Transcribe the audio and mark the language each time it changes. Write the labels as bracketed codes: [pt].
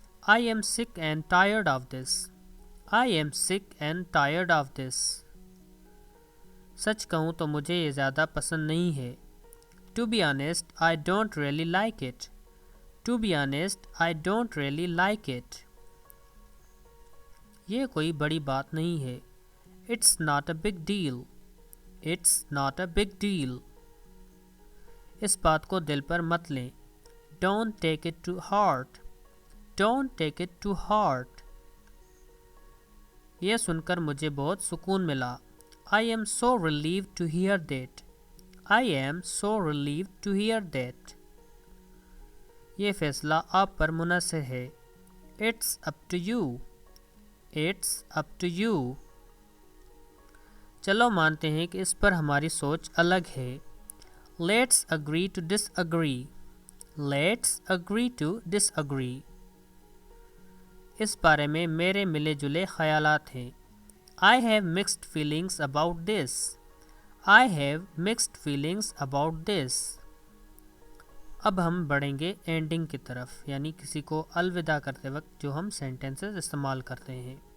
[en] I am sick and tired of this. I am sick and tired of this. [ur] سچ کہوں تو مجھے یہ زیادہ پسند نہیں ہے. [en] To be honest, I don't really like it. To be honest, I don't really like it. [ur] یہ کوئی بڑی بات نہیں ہے. [en] It's not a big deal. It's not a big deal. [ur] اس بات کو دل پر مت لیں. [en] Don't take it to heart. Don't take it to heart. [ur] یہ سن کر مجھے بہت سکون ملا. [en] I am so relieved to hear that. I am so relieved to hear that. [ur] یہ فیصلہ آپ پر منحصر ہے. [en] It's up to you. It's up to you. [ur] چلو مانتے ہیں کہ اس پر ہماری سوچ الگ ہے. [en] Let's agree to disagree. Let's agree to disagree. [ur] اس بارے میں میرے ملے جلے خیالات ہیں. [en] I have mixed feelings about this. I have mixed feelings about this. [ur] اب ہم بڑھیں گے اینڈنگ کی طرف یعنی کسی کو الوداع کرتے وقت جو ہم سینٹینسز استعمال کرتے ہیں.